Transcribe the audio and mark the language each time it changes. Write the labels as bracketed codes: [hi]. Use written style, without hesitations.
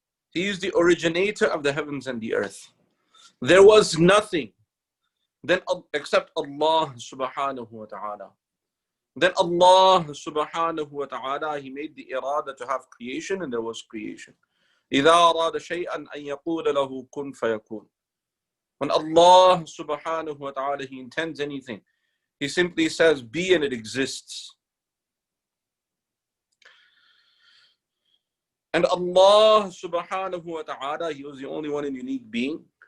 [en] He is the originator of the heavens and the earth. There was nothing then except Allah subhanahu wa ta'ala. Then Allah subhanahu wa ta'ala, He made the irada to have creation, and there was creation. [ar] إِذَا أَرَادَ شَيْئًا أَن يَقُولَ لَهُ كُن فَيَكُونُ. [en] When Allah subhanahu wa ta'ala, He intends anything, He simply says, be, and it exists. And Allah subhanahu wa ta'ala, He was the only one and unique being.